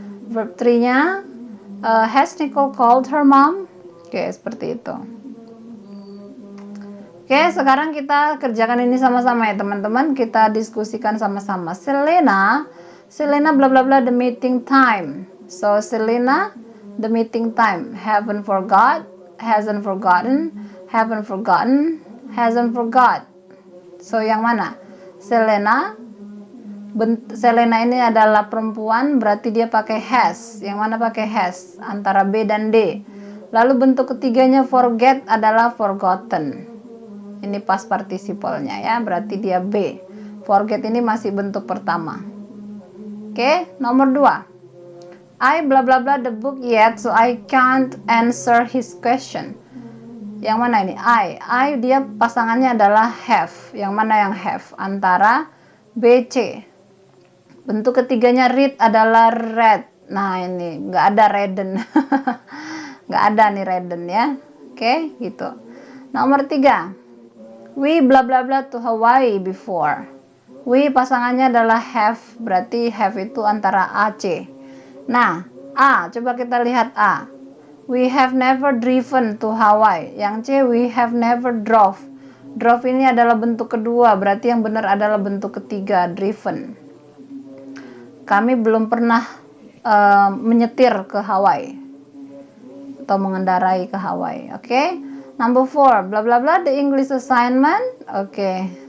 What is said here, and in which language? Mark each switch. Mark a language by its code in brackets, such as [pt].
[en] Verb 3-nya, has Nicole called her mom? [id] Oke, seperti itu. Oke, sekarang kita kerjakan ini sama-sama ya teman-teman. Kita diskusikan sama-sama. Selena bla bla bla [en] the meeting time. So Selena, the meeting time. Haven't forgot, hasn't forgotten, haven't forgotten, hasn't forgot. [id] So yang mana? Selena ini adalah perempuan, berarti dia pakai has. Yang mana pakai has? Antara B dan D. Lalu bentuk ketiganya forget adalah forgotten. Ini past participle-nya ya, berarti dia B. Forget ini masih bentuk pertama. Oke, nomor 2. [en] I bla bla bla the book yet, so I can't answer his question. [id] Yang mana ini? I dia pasangannya adalah have. Yang mana yang have? Antara B, C. Bentuk ketiganya read adalah read. Nah ini nggak ada redden. Nggak ada nih redden ya. Oke, gitu. Nomor 3. [en] We bla bla bla to Hawaii before. [id] We pasangannya adalah have, berarti have itu antara A, C. Nah, A, coba kita lihat A. [en] We have never driven to Hawaii. [id] Yang C, [en] we have never drove. [id] Drove ini adalah bentuk kedua, berarti yang benar adalah bentuk ketiga, driven. Kami belum pernah menyetir ke Hawaii atau mengendarai ke Hawaii. Oke. [en] Number 4, bla bla bla the English assignment. Oke.